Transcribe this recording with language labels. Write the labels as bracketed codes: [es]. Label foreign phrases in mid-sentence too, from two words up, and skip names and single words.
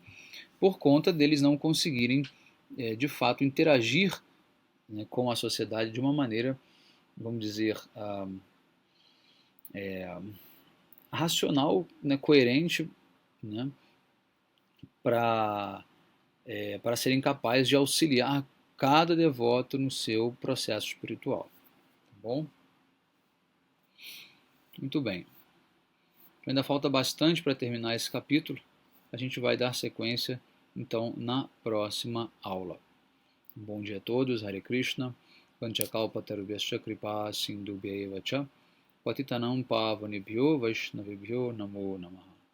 [pt] Por conta deles não conseguirem, de fato, interagir, né, com a sociedade de uma maneira, vamos dizer, racional, né, coerente, né, para serem capazes de auxiliar cada devoto no seu processo espiritual. Tá bom? Muito bem. Ainda falta bastante para terminar esse capítulo. A gente vai dar sequência, então, na próxima aula. Um bom dia a todos. Hare Krishna. [sa] वाञ्छाकल्पतरुभ्यश्च कृपा सिन्धुभ्य एव च. पतितानां पावनेभ्यो वैष्णवेभ्यो नमो नमः.